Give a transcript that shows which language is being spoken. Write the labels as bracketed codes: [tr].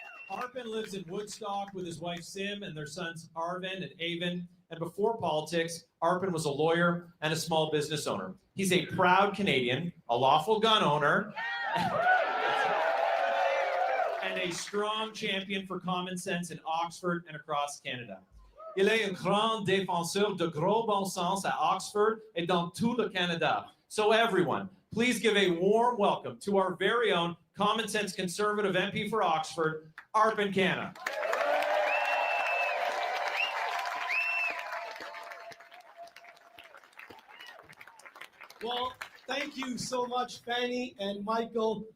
[en] Arpan lives in Woodstock with his wife Sim and their sons Arvin and Avin. And before politics, Arpan was a lawyer and a small business owner. He's a proud Canadian, a lawful gun owner, and a strong champion for common sense in Oxford and across Canada. [fr] Il est un grand défenseur de gros bon sens à Oxford et dans tout le Canada. [en] So everyone, please give a warm welcome to our very own common sense Conservative MP for Oxford, Arpan Canna. Well, thank you so much, Fanny and Michael.